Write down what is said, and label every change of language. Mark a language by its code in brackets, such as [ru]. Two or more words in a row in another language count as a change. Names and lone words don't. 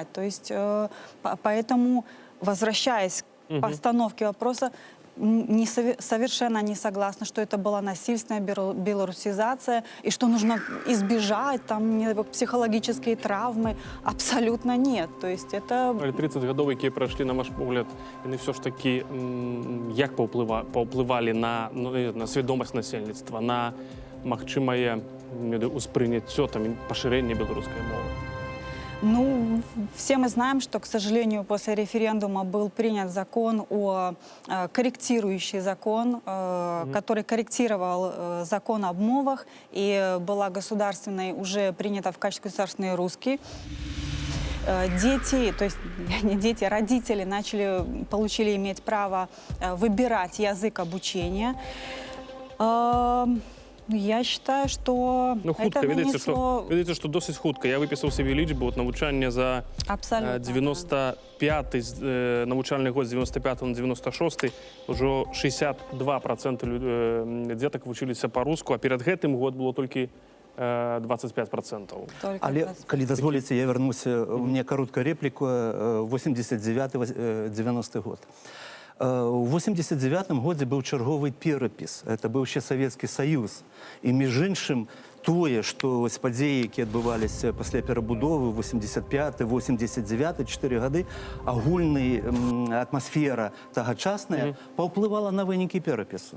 [ru] То есть поэтому, возвращаясь к постановке вопроса, совершенно не согласна, что это была насильственная белорусизация и что нужно избежать там психологические травмы. Абсолютно нет. То есть это... [be] 30 гадоў, якія прайшлі, на ваш погляд, яны [ru] все ж таки [be] як паўплывалі на свядомасць насельніцтва, на магчымае ўспрыняццё, пашырэнне беларускай мовы? [ru] Ну, все мы знаем, что, к сожалению, после референдума был принят корректирующий закон, который корректировал закон об мовах, и была государственной, уже принята в качестве государственной русский. Дети, то есть не дети, родители получили иметь право выбирать язык обучения. Я считаю, что [be] хутка, [ru] это нанесло... [be] Ведаеце, што досыць хутка. Я выпісаў сабе лічбу навучання за 95-й навучальны год, з 95 на 96, ужо 62% дзетак вучыліся па-руску, а перад гэтым год было толькі 25%. [ru] Только [be] Але, 20. калі дазволіце, я вернуся, [ru] у меня короткая реплика, [be] 89-90 год. У 89-м годзе быў чарговы перапіс. Это быў ще Савецкі Саюз. І між іншым, тое, што вось падзеі, якія адбываліся пасля перабудовы 85-89, 4 гады, агульная атмасфера тагачасная паўплывала на вынікі перапісу.